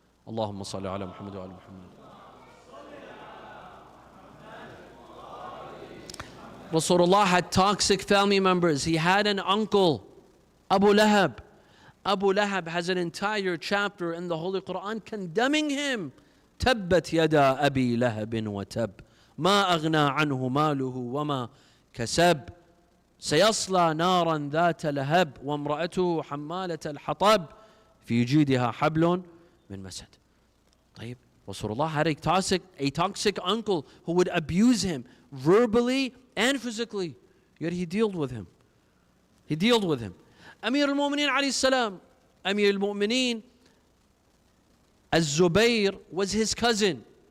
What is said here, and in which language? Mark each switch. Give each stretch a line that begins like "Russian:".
Arabic: Allahumma salli ala Muhammad wa ala Muhammad.
English: Rasulullah had toxic family members. He had an uncle, Abu Lahab. Abu Lahab has an entire chapter in the Holy Quran condemning him.
Arabic: تبت يدا أبي لهب وتب ما أغنى عنه ماله وما كسب سيصلى نارا ذات لهب وامرأته حمالة الحطب في جيدها حبل من مسد.
English: طيب, Rasulullah had a toxic uncle who would abuse him verbally and physically, yet he dealt with him. He dealt with him. Amir al-Mu'mineen alayhi salam, Amir al-Mu'mineen Az-Zubayr was his cousin.